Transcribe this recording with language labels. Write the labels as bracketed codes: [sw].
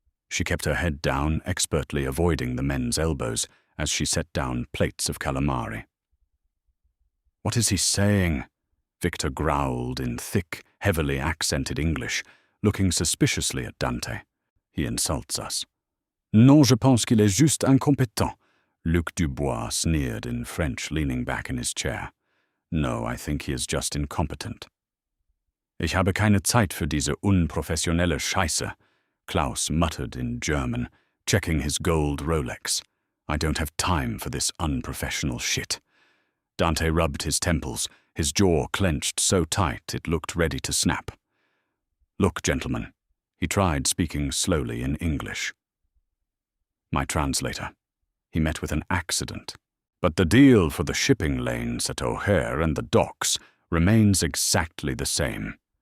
[en] She kept her head down, expertly avoiding the men's elbows as she set down plates of calamari. "What is he saying?" Victor growled in thick, heavily accented English, looking suspiciously at Dante. He insults us. [fr] Non, je pense qu'il est juste incompétent. [en] Luc Dubois sneered in French, leaning back in his chair. No, I think he is just incompetent. [de] Ich habe keine Zeit für diese unprofessionelle Scheiße, [en] Klaus muttered in German, checking his gold Rolex. I don't have time for this unprofessional shit. Dante rubbed his temples, his jaw clenched so tight it looked ready to snap. Look, gentlemen, he tried speaking slowly in English. My translator. He met with an accident. But the deal for the shipping lanes at O'Hare and the docks remains exactly the same.